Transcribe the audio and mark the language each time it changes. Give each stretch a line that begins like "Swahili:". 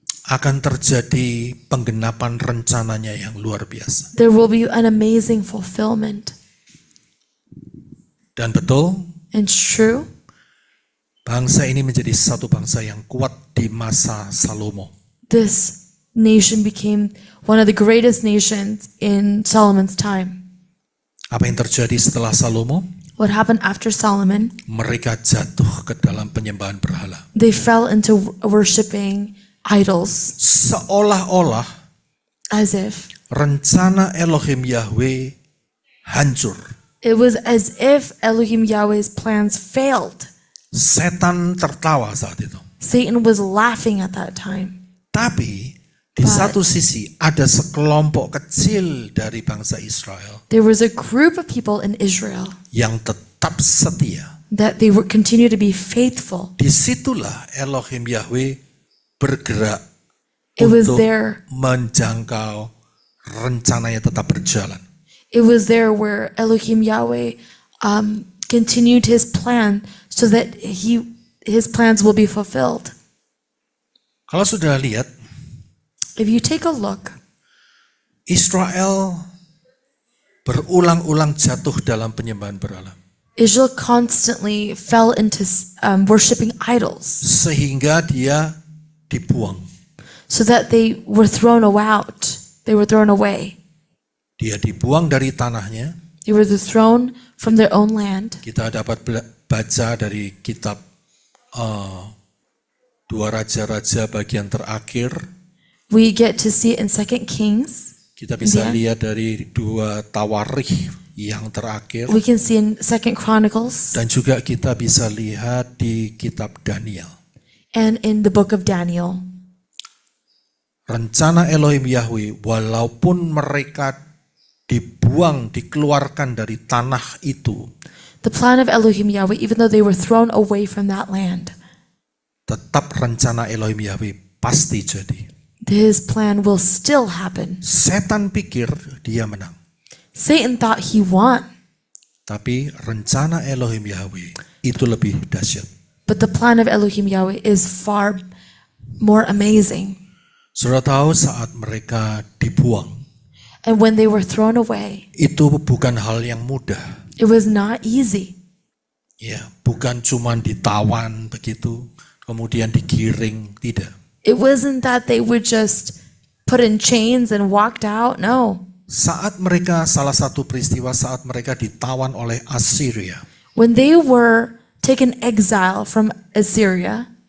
Indonesian: akan terjadi penggenapan rencananya yang luar biasa.
English: there will be an amazing fulfillment.
Indonesian: Dan betul,
English: And it's true.
Indonesian: bangsa ini menjadi satu bangsa yang kuat di masa Salomo.
English: This nation became one of the greatest nations in Solomon's time.
Indonesian: Apa yang terjadi setelah Salomo?
English: What happened after Solomon?
Indonesian: Mereka jatuh ke dalam penyembahan berhala.
English: They fell into worshiping idols,
Indonesian: Seolah-olah
English: as if
Indonesian: rencana Elohim Yahweh hancur.
English: it was as if Elohim Yahweh's plans failed.
Indonesian: Setan tertawa saat itu.
English: Satan was laughing at that time.
Indonesian: Tapi di satu sisi ada sekelompok kecil dari bangsa Israel
English: There was a group of people in Israel
Indonesian: yang tetap setia.
English: that they would continue to be faithful.
Indonesian: Disitulah Elohim Yahweh bergerak
English: It was untuk there. menjangkau rencananya tetap berjalan. It was there where Elohim Yahweh continued his plan so that his plans will be fulfilled. Kalau sudah lihat, If you take a look, Israel berulang-ulang jatuh dalam penyembahan berhala. Israel constantly fell into worshiping idols, sehingga dia dibuang. so that they were thrown out. They were thrown away.
Indonesian: Dia dibuang dari tanahnya.
English: They were thrown from their own land.
Indonesian: Kita dapat baca dari kitab Dua Raja-Raja bagian terakhir.
English: We get to see it in 2 Kings.
Indonesian: Kita bisa
English: Yeah.
Indonesian: lihat dari 2 Tawarikh yang terakhir.
English: We can see in 2 Chronicles
Indonesian: Dan juga kita bisa lihat di kitab Daniel.
English: and in the book of Daniel.
Indonesian: Rencana Elohim Yahweh, walaupun mereka dibuang, dikeluarkan dari tanah itu,
English: The plan of Elohim Yahweh, even though they were thrown away from that land,
Indonesian: tetap rencana Elohim Yahweh pasti jadi.
English: his plan will still happen.
Indonesian: Setan pikir dia menang.
English: Satan thought he won,
Indonesian: Tapi rencana Elohim Yahweh itu lebih dahsyat.
English: but the plan of Elohim Yahweh is far more amazing.
Indonesian: Saudara tahu saat mereka dibuang,
English: And when they were thrown away,
Indonesian: itu bukan hal yang mudah.
English: it was not easy.
Indonesian: Ya, bukan cuman ditawan begitu, kemudian digiring, tidak.
English: It wasn't that they were just put in chains and walked out. No.
Indonesian: Saat mereka, salah satu peristiwa saat mereka ditawan oleh Assyria.
English: When they were taken exile from Assyria,